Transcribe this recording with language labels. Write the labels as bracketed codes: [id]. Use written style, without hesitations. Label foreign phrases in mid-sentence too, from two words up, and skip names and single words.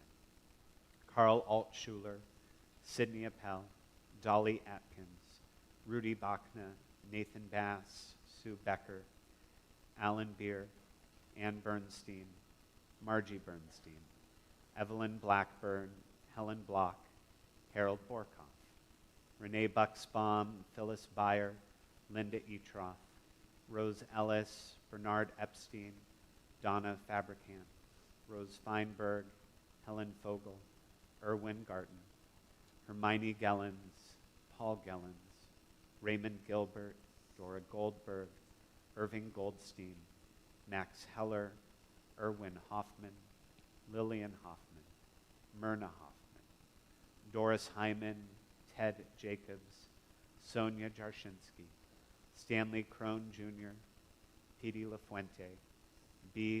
[en] Carl Altschuler, Sidney Appel, Dolly Atkins, Rudy Bachna, Nathan Bass, Sue Becker, Alan Beer, Ann Bernstein, Margie Bernstein, Evelyn Blackburn, Helen Block, Harold Borkoff, Renee Bucksbaum, Phyllis Beyer, Linda Etroff, Rose Ellis, Bernard Epstein, Donna Fabricant, Rose Feinberg, Helen Fogel, Erwin Garten, Hermione Gellens, Paul Gellens, Raymond Gilbert, Dora Goldberg, Irving Goldstein, Max Heller, Erwin Hoffman, Lillian Hoffman, Myrna Hoffman, Doris Hyman, Ted Jacobs, Sonia Jarshinsky, Stanley Crone Jr., Petey LaFuente, B.